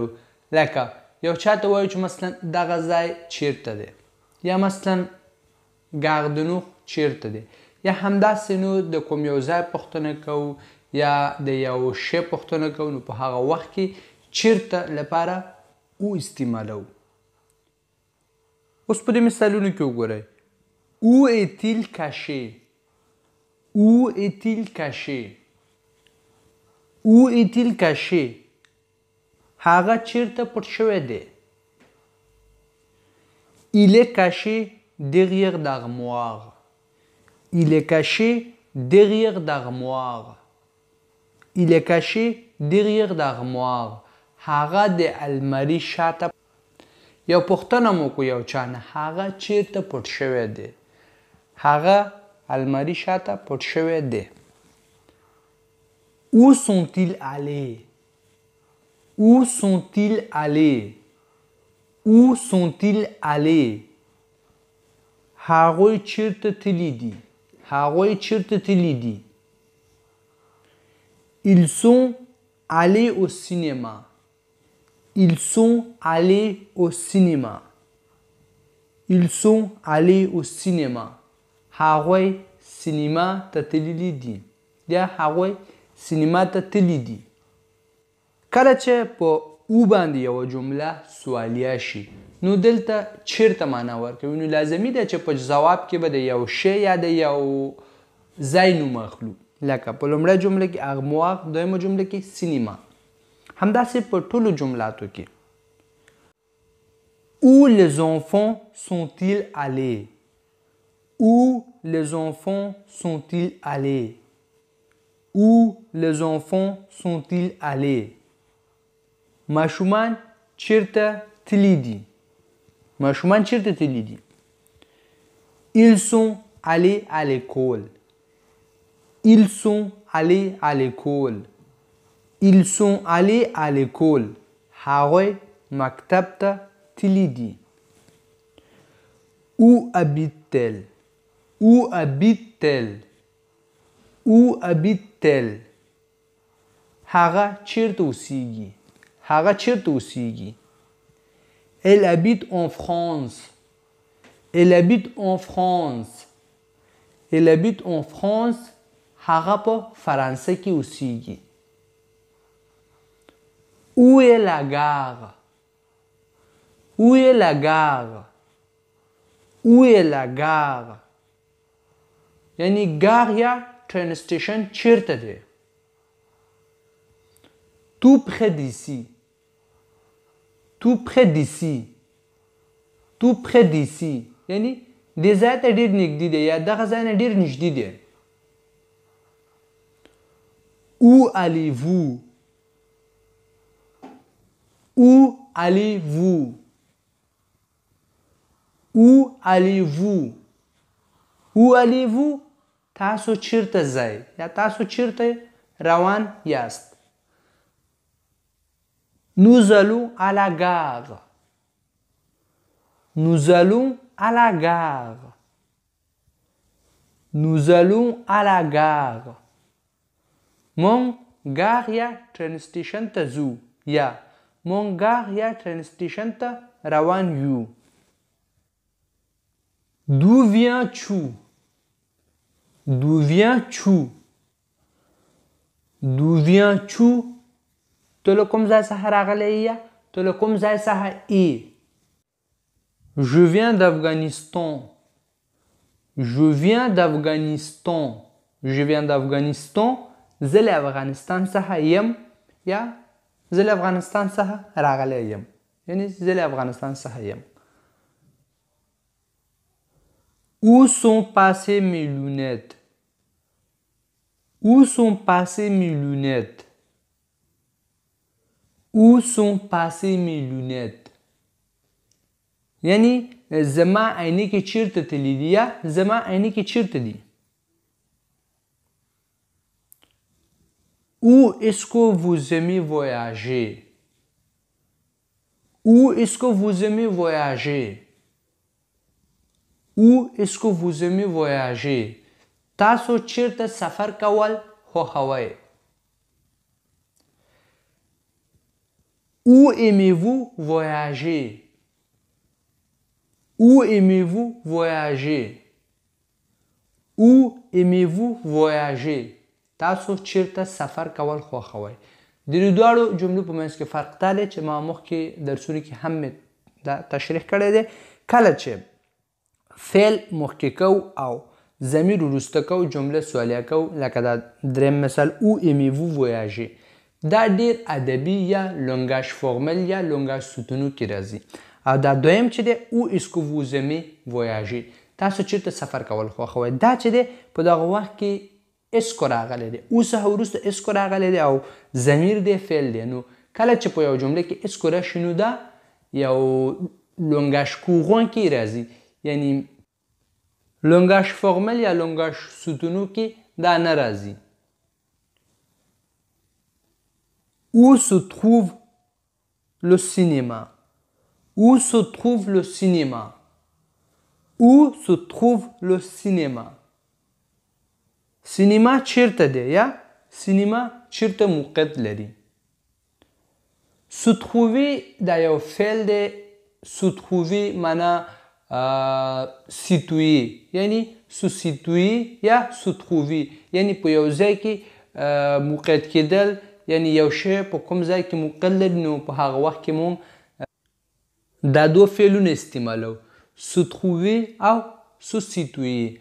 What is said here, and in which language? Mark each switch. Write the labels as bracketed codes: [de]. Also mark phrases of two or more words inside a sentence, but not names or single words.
[ps] لکه یو چا ته وایو چې مثلا دغه ځای چیرته دی، یا مثلا ګاردنو چیرته دی، یا همداسې نو د کوم یو ځای پوښتنه کوو یا د یو شی پوښتنه کوو، نو په هغه وخت کې چیرته لپاره او استعمالو. اوس په دې مثالونو کې وګورئ. [fr] او est-il caché؟ او est-il caché؟ او est-il caché؟ [ps] هغه چیرته پټ شوی دی. [fr] Il est caché derrière l'armoire. Il est caché derrière l'armoire. Il est caché derrière l'armoire. [ps] هغه د المارۍ شاته. یو پوښتنه مو کو یو چا نه، هغه چیرته پټ شوی دی. هغه المارۍ شاته پټ شوی دی. [fr] Où sont-ils allés؟ Où sont-ils allés؟ Où sont-ils allés؟ [ps] هغوی چیرته تللی دي. هغوی چیرته تللی دي. [fr] Ils sont allés au cinéma. Ils sont allés au cinéma. Ils sont allés au cinéma. [ps] هغوی سینما ته تللی دي. یا هغوی سینما ته تللی دي. کله چې په او باندې یوه جمله سوالیه شي نو دلته چیرته معنا ورکوي. نو لازمي ده چې په ځواب کې به د یو شی یا د یو ځای نوم اخلو. لکه په لومړۍ جمله کې ارموار، دویمه جمله کې سینما. همداسې په ټولو جملاتو کې. [fr] Où les enfants sont-ils allés؟ Où les enfants sont-ils allés؟ Où les enfants sont-ils allés؟ [ps] ماشومان چیرته تللی دي. ماشومان چیرته تللی دي. [fr] Ils sont allés à l'école. Ils sont allés à l'école. Ils sont allés à l'école. [ps] هغوی مکتب ته تللی دي. [fr] Où habite-t-elle؟ Où habite-t-elle؟ Où habite-t-elle؟ [ps] هغه چیرته اوسیږي. هغه چیرته اوسیږي. [fr] Elle habite en France. Elle habite en France. Elle habite en France. [ps] هغه په فرانسه کې اوسیږي. [fr] Où est la gare؟ Où est la gare؟ Où est la gare؟ [ps] یعنی گار یا [en] train station [ps] چیرته دی. [fr] Tout près d'ici. Tout près d'ici. Tout près d'ici. [ps] یعنی دې ځای ته ډېر نږدې دی یا دغه ځای نه ډېر نږدې دی. [fr] Où allez-vous؟ Où allez-vous؟ Où allez-vous؟ Où allez-vous؟ [ps] تاسو چیرته ځئ یا تاسو چیرته روان یاست. [fr] Nous allons à la gare. Nous allons à la gare. Nous allons à la gare. [ps] مونږ ګار یا [en] train station [ps] ته ځو یا مونږ ګار یا [en] train station [ps] ته روان یو. [fr] D'où viens-tu؟ D'où viens-tu؟ D'où viens-tu؟ [ps] ته له کوم ځای څخه راغلی یا ته له کوم ځای څخه ای. [fr] Je viens d'Afghanistan. Je viens d'Afghanistan. je viens d'Afghanistan [ps] زه له افغانستان څخه یم یا زه له افغانستان څخه راغلی یم یعنی زه له افغانستان څخه یم. [fr] Où sont passées mes lunettes? Où sont passées mes lunettes? Où sont passées mes lunettes? [ps] یعنی زما عینکې چیرته تللی دي یا زما عینکې چیرته دي. [fr] Où est-ce que vous aimez voyager? Où est-ce que vous aimez voyager? Où est-ce que vous aimez voyager? [ps] تاسو چیرته سفر کول خوښوئ. [fr] Où aimez-vous voyager? Où aimez-vous voyager? Où aimez-vous voyager? [ps] تاسو چیرته سفر کول خوښوئ. د دې دواړو جملو په منځ کې فرق دا دی چې ما مخکې درسونو کې هم مې دا تشریح کړی دی. کله چې فعل مخکې کوو او ضمیر وروسته کوو جمله سوالیه کوو لکه دا دریم مثال او [fr] aimez-vous voyager [ps] دا ډیر ادبي یا [fr] langage formel [ps] یا [fr] langage soutenu [ps] کې راځي. او دا دویم چې دی او [fr] est-ce que vous aimez voyager [ps] تاسو چیرته سفر کول خوښوئ. دا چې دی په دغه وخت کې اسکو راغلی دی او څخه وروسته اسکو راغلی دی او ضمیر دی فعل دی. نو کله چې په یو جمله کې اسکو راشي نو دا یو [fr] langage courant [ps] راځي یعنی [fr] langage formel [ps] یا [fr] langage soutenu [ps] کې دا نه راځي. [fr] Où se trouve le cinéma? Où se trouve le cinéma? Où se trouve le cinéma? [ps] سینما چیرته دی یا سینما چیرته موقعیت لري. [fr] Se trouver [ps] دا یو فعل دی. [fr] Se trouver [ps] معنا situer یعنی [fr] se situer [ps] یا [fr] se trouver [ps] یعنی په یو ځای کې موقعیت کېدل یعنی یو شی په کوم ځای کې موقعیت لري نو په هغه وخت کې مونږ دا دوه فعلونه استعمالو [fr] se trouver [ps] او [fr] se situer.